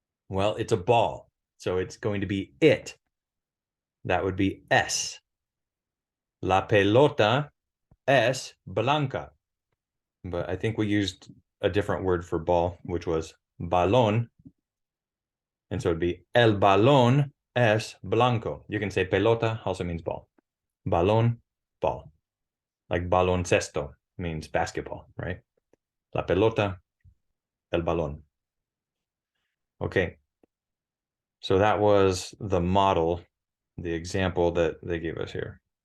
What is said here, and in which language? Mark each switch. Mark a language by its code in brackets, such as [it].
[en] Well, it's a ball, so it's going to be it. That would be es. [es] La pelota es blanca. [en] But I think we used a different word for ball, which was balón. And so it'd be [es] el balón es blanco. [en] You can say pelota also means ball. Balón, ball. Like baloncesto means basketball, right? [es] La pelota, el balón. [en] Okay. So that was the model, the example that they gave us here.